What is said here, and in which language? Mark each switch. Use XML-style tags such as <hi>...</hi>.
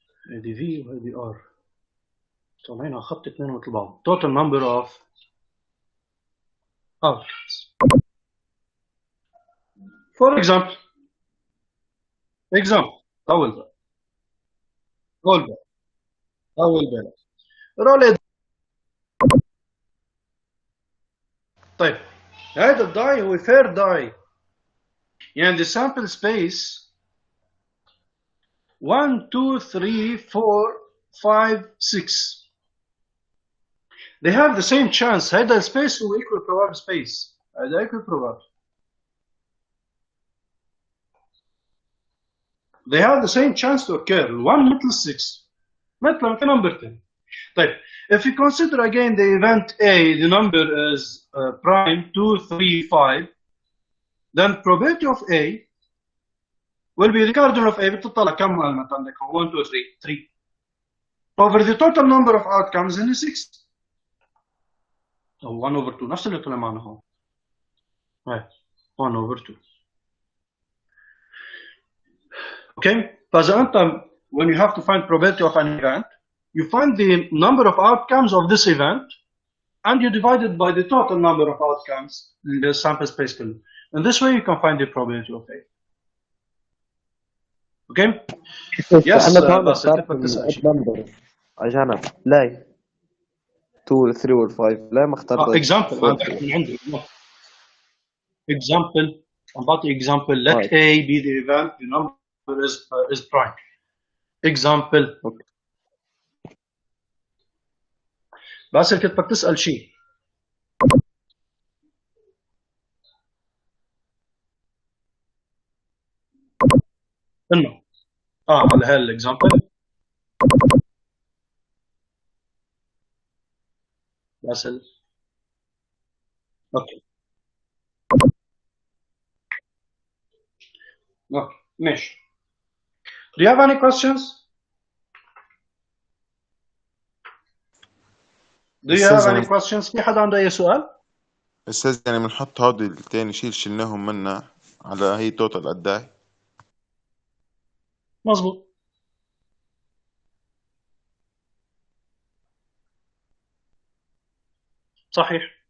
<ar>هذه V وهذه R طالعين خط اثنين مثل بعض.</ar> <en>Total number of outcomes. For example,</en> <ar>أول بقى رولي. طيب هذا الداي هو</ar> <en>fair die, يعني the sample space 1 2 3 4 5 6 they have the same chance.</en> <ar>هذا السبيس هو</ar> <en>equal probability space،</en> <ar>هذا equal probability.</ar> <en>They have the same chance to occur. 1 مثل 6 مثل number 10. طيب if you consider again the event A, the number is prime 2 3 5, then probability of A will be the cardinal of A.</en> <ar>بتطلع كم element عندك؟ 1 2 3</ar> <en>over the total number of outcomes in</en> <ar>6 أو 1 over 2 نفس اللي طلع معنا هون.</ar> <en>1 over 2. Okay,</en> <ar>فإذا أنت</ar> <en>when you have to find probability of an event, you find the number of outcomes of this event and you divide it by the total number of outcomes in the sample space كله. In this way you can find the probability of A. Okay?</en> <ar>Yes, بس انت بدك تسأل شيء. عشان لا 2 3 و 5 لا ما اخترت example عم بحكي من عندي. example عم بعطي</ar> <en>example. Let A be the event, the number is prime. example. Okay.</en> <ar>بس كنت بدك تسأل شيء. انه على هالاكزامبل بس اوكي ماشي.</ar> <en>Do you have any questions? Do you have any questions؟</en> <ar>في حدا عنده أي سؤال؟ أستاذ يعني بنحط هذا التاني شلناهم منا على هي توتال قداي؟ مظبوط. صحيح.</ar>